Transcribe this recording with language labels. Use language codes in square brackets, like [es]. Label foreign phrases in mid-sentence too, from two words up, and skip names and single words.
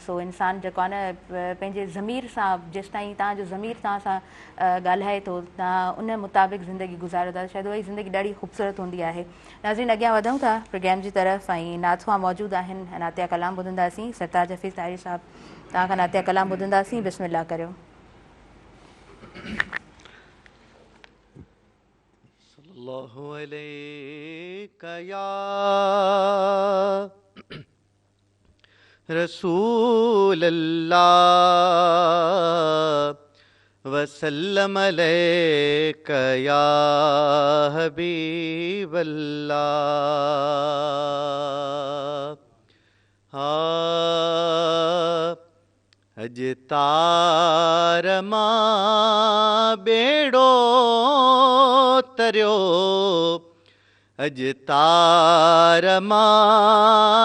[sd] सो इंसानु जेको आहे न पंहिंजे ज़मीर सां जेसिताईं तव्हांजो ज़मीर तव्हां सां ॻाल्हाए थो, तव्हां उन मुताबिक़ ज़िंदगी गुज़ारियो था, शायदि उहा ज़िंदगी ॾाढी ख़ूबसूरत हूंदी आहे। नाज़रीन, अॻियां वधूं था प्रोग्राम जी तरफ़ ऐं नाथुआ मौजूदु आहिनि, नातिया कलाम ॿुधंदासीं। सरताज हफ़ीज़ ताहिरी साहिबु तव्हां खां नातिया कलाम ॿुधंदासीं। बिस्मिल्लाह करियो। [ar] صلى الله عليك يا رسول الله وسلم عليك يا حبيب الله. [sd] अज तार मां बेड़ो तरियो, अज तार मां